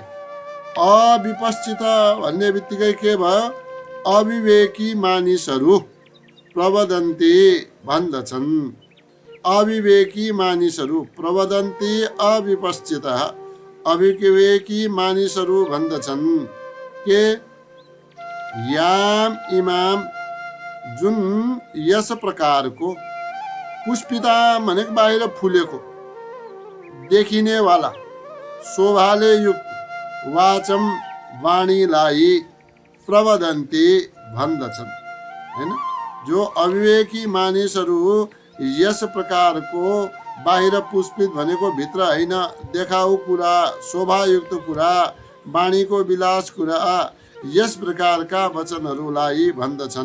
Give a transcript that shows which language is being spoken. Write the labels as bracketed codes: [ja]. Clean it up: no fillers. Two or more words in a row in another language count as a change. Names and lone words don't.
[ne] अविपश्चित भन्ने बित्तिकै के भयो, अविवेकी मानिसहरू प्रवदन्ति भन्दछन्, अविवेकी मानिसहरू [sa] प्रवदन्ति अविपश्चितः, [ne] अविवेकी मानिसहरू भन्दछन् के [sa] याम इमाम, [ne] जुन यस प्रकारको, पुष्पिता भनेको बाहिर फुलेको, देखिने वाला, शोभाले युक्त, वाचम वाणीलाई प्रवदन्ति भन्दछन्, हैन। जो अविवेकी मानिसहरू यस प्रकारको बाहिर पुष्पित भनेको भित्र होइन, देखाउ कुरा, शोभायुक्त कुरा, वाणीको विलास कुरा, यस प्रकारका वचनहरूलाई भन्दछन्।